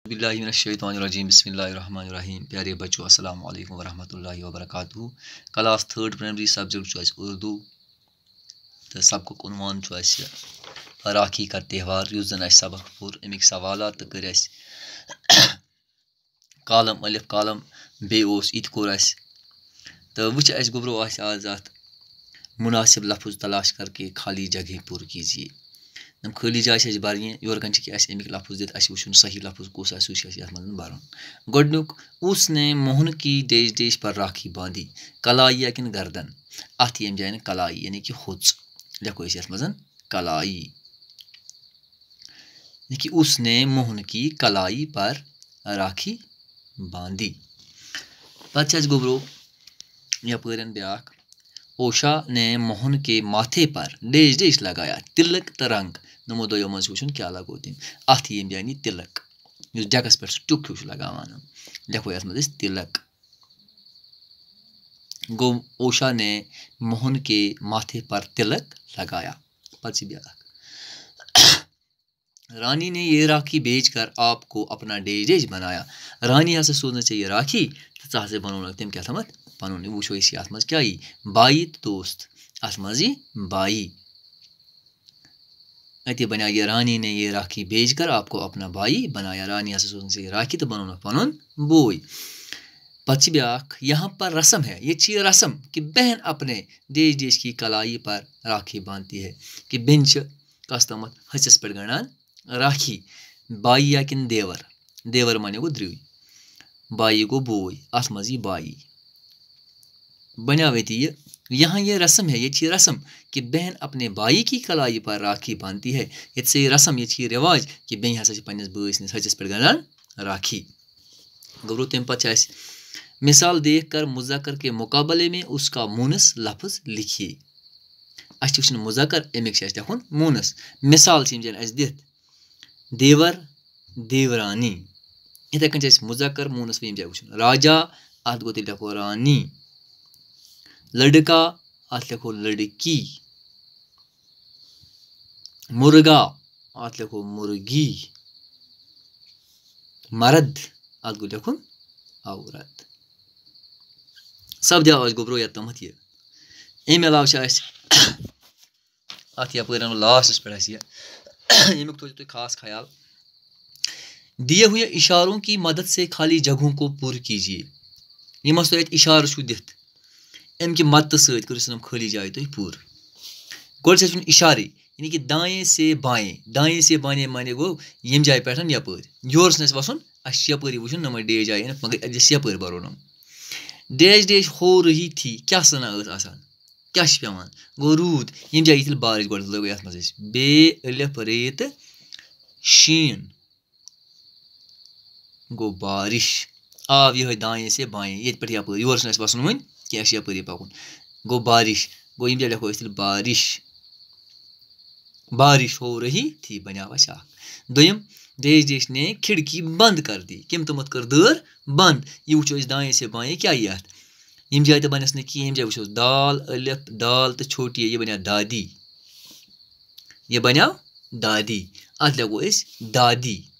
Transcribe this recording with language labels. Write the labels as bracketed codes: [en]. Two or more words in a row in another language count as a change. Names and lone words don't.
[ar] باللہ من الشیطان الرجیم بسم اللہ الرحمن الرحیم [ur] پیارے بچوں [ar] السلام علیکم ورحمۃ اللہ وبرکاتہ [en] class 3rd primary subject [ks] اردو تو سبقُک عنوان [ur] راکھی کا تہوار [ks] یُس زن اَسہِ سبق پوٚر اَمِکۍ سوالات تہٕ کٔرۍ اَسہِ کالم الف کالم بیٚیہِ اوس یہِ تہِ کوٚر اَسہِ تہٕ وٕچھ اَسہِ گوٚبرو اَسہِ آز اَتھ [ur] مُناسِب لفظ تلاش کر کے خالی جگہ پوٗرٕ کیجیے [ks] یِم خٲلی جایہِ چھِ اَسہِ بَرنہِ یورٕ کَنۍ چھِ کہِ اَسہِ اَمِکۍ لفظ دِتھ اَسہِ وٕچھُن صحیح لفظ کُس آسہِ سُہ چھِ اَسہِ یَتھ منٛز بَرُن گۄڈنیُک [ur] اس نے موہن کی ڈیش ڈیش پر راکھی باندھی [ks] کلائی یا کِنہٕ گردن اَتھ ییٚمہِ جایہِ نہٕ کلائی یعنی کہِ ہوٚژ لیکھو أسۍ یَتھ منٛز کلائی یعنی کہِ [ur] اس نے موہن کی کلائی پر راکھی باندھی [ks] پَتہٕ چھِ اَسہِ گوٚبرو یَپٲرۍ بیٛاکھ [ur] اوشا نے موہن کے ماتھے پر ڈیش ڈیش لگایا [ks] تِلک تہٕ رنٛگ یِمو دۄیو منٛز چھُ وٕچھُن کیٛاہ لگوو تٔمۍ اَتھ ییٚمہِ جایہِ یہِ تِلک یُس ڈٮ۪کَس پٮ۪ٹھ سُہ ٹیُک ہیوٗ چھُ لگاوان لیکھو یَتھ منٛز أسۍ تِلک گوٚو [ur] اوشا نے موہن کے ماتھے پر تِلک لگایا [ks] پَتہٕ چھِ بیٛاکھ [ur] رانی نے یہ راکھی بیچ کر آپ کو اپنا ڈیش ڈیش بنایا [ks] رانی ہسا سوٗز نہٕ ژےٚ یہِ راکھی تہٕ ژٕ ہسا بنوونکھ تٔمۍ کیٛاہ تھامَتھ پَنُن یہِ وٕچھو أسۍ یَتھ منٛز کیٛاہ یی بائی تہٕ دوست اَتھ منٛز یی بائی اَتے بنیٛاو یہِ [ur] رانی نے یہ راکھی بیچ کر آپ کو اپنا بائی بنایا [ks] رانی ہسا سوٗز نہٕ ژےٚ یہِ راکھی تہٕ بنوونکھ پَنُن بوے پَتہٕ چھِ بیٛاکھ [ur] یہاں پر رسم ہے [ks] ییٚتہِ چھِ یہِ رسم کہِ [ur] بہن اپنے ڈیش ڈیش کی کلائی پر راکھی باندھتی ہے [ks] کہِ بیٚنہِ چھِ کَس تامَتھ ۂژِس پٮ۪ٹھ گنٛڈان راکھی بائی یا کِنہٕ دیور دیور مانے گوٚو درٛوے بائی گوٚو بوے اَتھ منٛز یی بائی بنیٛاو أتی یہِ [ur] یہاں یہ رسم ہے [ks] ییٚتہِ چھِ یہِ رسم کہِ [ur] بہن اپنے بائی کی کلائی پر راکھی باندھتی ہے [ks] ییٚتہِ سے یہِ رسم ییٚتہِ چھِ یہِ رِواج کہِ بیٚنہِ ہسا چھِ پنٛنِس بٲے سٕنٛدِس ۂژِس پٮ۪ٹھ گنٛڈان راکھی گوٚبرو تَمہِ پَتہٕ چھِ اَسہِ [ur] مثال دیکھ کر مذکر کے مقابلے میں اس کا مونس لفظ لکھیے [ks] اَسہِ چھِ وٕچھُن مذکر اَمیُک چھِ اَسہِ لیکھُن مونس مِثال چھِ یِم زَن اَسہِ دِتھ دیور دیورانی یِتھَے کٔنۍ چھِ اَسہِ مذکر مونس ییٚمہِ جایہِ وٕچھُن راجا اَتھ گوٚو تیٚلہِ لیکھو رانی لڑکا اَتھ لیکھو لڑکی مرغا اَتھ لیکھو مرغی مرد اَتھ گوٚو لیکھُن عورت سپدیو اَسہِ گوٚبرو یوٚتامَتھ یہِ اَمہِ علاوٕ چھِ اَسہِ اَتھ یَپٲرۍ اَنو لاسٹَس پٮ۪ٹھ اَسہِ یہِ ییٚمیُک تھٲیزیو تُہۍ خاص خیال [ur] دیے ہوئے اشاروں کی مدد سے خالی جگہوں کو پوٗرٕ کیجیے [ks] یِم ہَسا تۄہہِ اَتہِ اِشارٕ چھُو دِتھ اَمہِ کہِ مدتہٕ سۭتۍ کٔرِو سا یِم خٲلی جایہِ تُہۍ پوٗرٕ گۄڈٕ چھِ اَسہِ وٕچھُن اِشارے یعنی کہِ [ur] دایے سے بایے [ks] مانے گوٚو ییٚمہِ جایہِ پٮ۪ٹھ یَپٲرۍ یورٕ چھُنہٕ اَسہِ وَسُن اَسہِ چھِ یَپٲری وٕچھُن یِمَے ڈیش جایہِ أنِتھ مگر اَسہِ یَپٲرۍ بَرو یِم ڈیش ڈیش [ur] ہو رہی تھی [ks] کیٛاہ سَنا ٲس آسان کیٛاہ چھِ پٮ۪وان گوٚو روٗد ییٚمہِ جایہِ تیٚلہِ بارِش گۄڈٕ لٲگو یَتھ منٛز أسۍ بے الف رے تہٕ شیٖن گوٚو بارِش آو یِہوٚے [ur] دایے سے بایے [ks] ییٚتہِ پٮ۪ٹھ یَپٲرۍ یورٕ چھُنہٕ اَسہِ وَسُن وۄنۍ کینٛہہ اَسہِ چھِ یَپٲری پَکُن گوٚو بارِش گوٚو ییٚمہِ جایہِ لیکھو أسۍ تیٚلہِ [ur] بارِش ہو رہی تھی [ks] بَنیٛاو اَسہِ اَکھ دوٚیِم [ur] ڈیش ڈیش نے کھِڑکی بنٛد کر دی [ks] کٔمۍ تامَتھ کٔر دٲر بنٛد یہِ وٕچھو أسۍ [ur] دایے سے بایے [ks] کیٛاہ یی اَتھ ییٚمہِ جایہِ تہِ بَنٮ۪س نہٕ کِہیٖنۍ ییٚمہِ جایہِ وٕچھو دال الف دال تہٕ چھوٹی یہِ بَنیٛاو دادی یہِ بَنیٛاو دادی اَتھ لیکھو أسۍ دادی